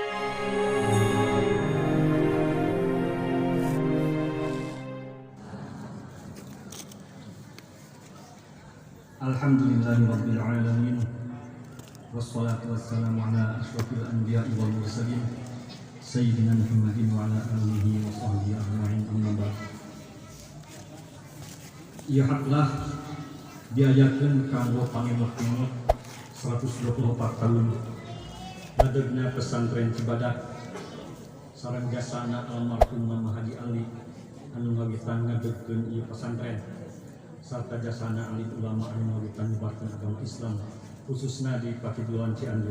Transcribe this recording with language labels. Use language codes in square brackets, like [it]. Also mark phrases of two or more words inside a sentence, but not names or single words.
[ar] الحمد لله رب العالمين. والصلاة والسلام على أشرف الأنبياء والمرسلين سيدنا محمد وعلى آله وصحبه أجمعين أما بعد. [su] Ieu haklah diajarkeun kanggo pangemot-emot 124 tahun ngadegna pesantren Cibadak sareng jasana almarhum Mama Haji Ali anu ngawitan ngadegkeun ieu pesantren sarta jasana alim ulama anu ngawitan nyebarkeun agama Islam khususna di Pakidulan Cianjur.